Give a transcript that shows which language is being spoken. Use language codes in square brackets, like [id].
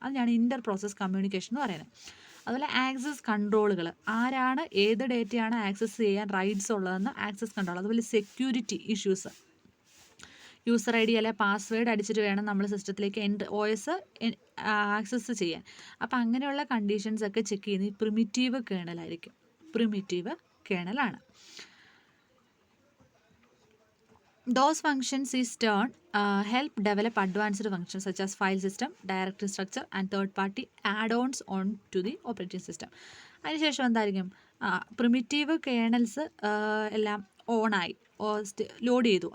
[ml] അതിനാണ് ഇൻ്റർ process communication എന്ന് പറയുന്നത്. അതുപോലെ ആക്സസ് കൺട്രോളുകൾ, ആരാണ് ഏത് ഡേറ്റയാണ് ആക്സസ് ചെയ്യാൻ റൈറ്റ്സ് ഉള്ളതെന്ന് ആക്സസ് കൺട്രോൾ. അതുപോലെ സെക്യൂരിറ്റി ഇഷ്യൂസ്, യൂസർ ID അല്ലെ പാസ്വേഡ് അടിച്ചിട്ട് വേണം നമ്മൾ സിസ്റ്റത്തിലേക്ക് OS ആക്സസ് ചെയ്യാൻ. അപ്പോൾ അങ്ങനെയുള്ള കണ്ടീഷൻസ് ഒക്കെ ചെക്ക് ചെയ്യുന്നത് primitive കേണലായിരിക്കും. Primitive കേണലാണ്. [en] Those functions is turn help develop advanced functions such as file system, directory structure and third-party add-ons on to the operating system. [ml] അതിനുശേഷം എന്തായിരിക്കും, പ്രിമിറ്റീവ് കേണൽസ് എല്ലാം ഓണായി ലോഡ് ചെയ്തു.